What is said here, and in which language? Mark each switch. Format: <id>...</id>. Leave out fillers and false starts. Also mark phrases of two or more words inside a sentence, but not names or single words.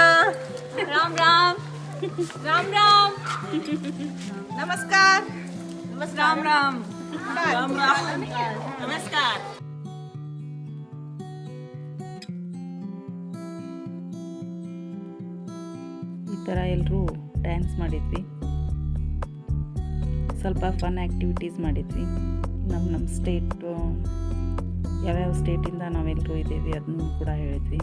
<hi>राम राम. राम राम. नमस्कार. राम राम. नमस्कार.</hi> <kn>ಈ ಥರ ಎಲ್ಲರೂ ಡ್ಯಾನ್ಸ್ ಮಾಡಿದ್ವಿ. ಸ್ವಲ್ಪ</kn> <en>fun activities</en> <kn>ಮಾಡಿದ್ವಿ. ನಮ್ಮ ಸ್ಟೇಟು ಯಾವ್ಯಾವ ಸ್ಟೇಟಿಂದ ನಾವೆಲ್ಲರೂ ಇದ್ದೀವಿ ಅದನ್ನು ಕೂಡ ಹೇಳಿದ್ವಿ.</kn>